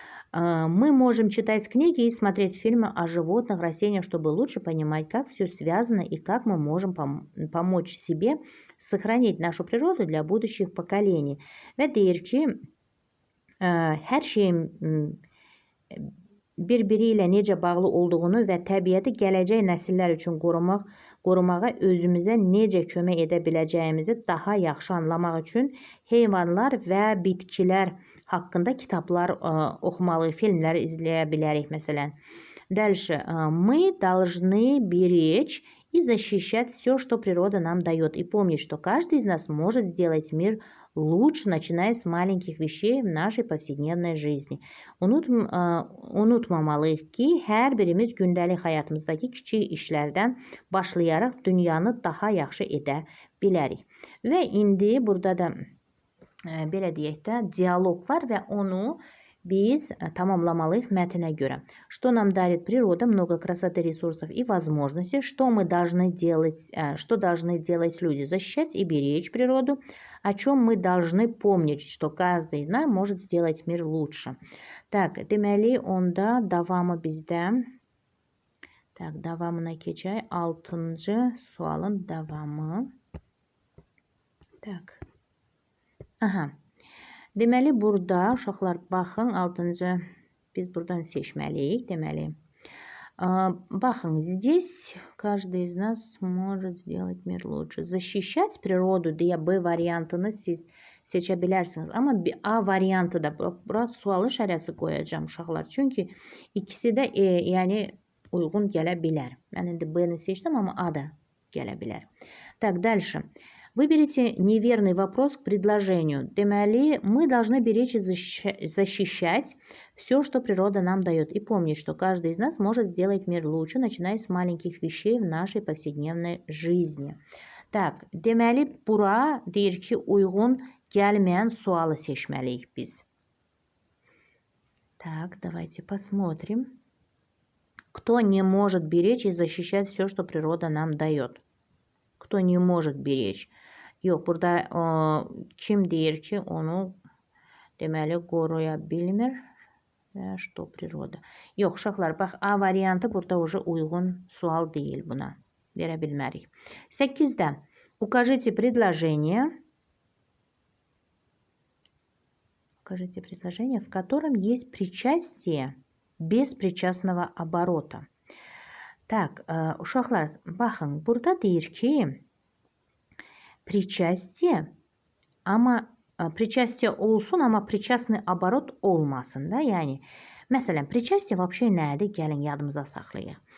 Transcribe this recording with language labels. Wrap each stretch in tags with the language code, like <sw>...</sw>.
<ru>Мы можем читать книги и смотреть фильмы о животных, растениях, чтобы лучше понимать, как все связано и как мы можем помочь себе сохранить нашу природу для будущих поколений.</ru> <az>Və deyir ki, hər şeyin bir-biri ilə necə bağlı olduğunu və təbiəti gələcək nəsillər üçün qorumağa özümüzə necə kömək edə biləcəyimizi daha yaxşı anlamaq üçün heyvanlar və bitkilər haqqında kitablar oxumalı, filmlər izləyə bilərik məsələn.</az> <ru>Дальше. Мы должны беречь и защищать все, что природа нам дает. И помнить, что каждый из нас может сделать мир лучше, начиная с маленьких вещей в нашей повседневной жизни.</ru> <az>Unutmamalıyıq ki, hər birimiz gündəlik həyatımızdakı kiçik işlərdən başlayaraq dünyanı daha yaxşı edə bilərik. Və indi burada da belə deyək də, dialoq var və onu biz tamamlamalıyıq mətnə görə.</az> <ru>Что нам дарит природа? Много красоты, ресурсов и возможностей. Что должны делать люди? Защищать и беречь природу. О чем мы должны помнить, что каждый из нас может сделать мир лучше.</ru> <az>Так, deməli, onda davamı bizdə. Так, davamına keçək. 6-cı sualın davamı. Tak. Aha. Deməli, burada uşaqlar baxın, 6-cı biz buradan seçməliyik.</az> <ru>Deməli, baxın, здесь каждый из нас может сделать мир лучше.</ru> <az>Защищать природу deyə B variantını siz seçə bilərsiniz. Amma A variantı da, bura sual işarəsi qoyacağım uşaqlar. Çünki ikisi də yəni uyğun gələ bilər. Mən indi B-ni seçdim, amma A da gələ bilər.</az> <ru>Так, дальше. Выберите неверный вопрос к предложению. Deməli, мы должны беречь и защищать все, что природа нам дает. И помнить, что каждый из нас может сделать мир лучше, начиная с маленьких вещей в нашей повседневной жизни.</ru> <az>Так, deməli, bura deyir ki, uyğun gəlməyən sualı seçməliyik biz.</az> <ru>Так, давайте посмотрим. Кто не может беречь и защищать все, что природа нам дает? Кто не может беречь?</ru> <az>Yox, burada kim deyir ki, onu deməli qoruya bilmir və что прироda. Yox, uşaqlar, bax, A variantı burada уже uyğun sual deyil buna. Verə bilmərik. 8-də.</az> <ru>Укажите предложение. Укажите предложение, в котором есть причастие без причастного оборота.</ru> <az>Так, uşaqlar, baxın, burada deyir ki, причастие, ama причастие olsun, amma причастный оборот olmasın da. Yəni, məsələn, причастие вообще nədir? Gəlin yadımıza saxlayaq.</az>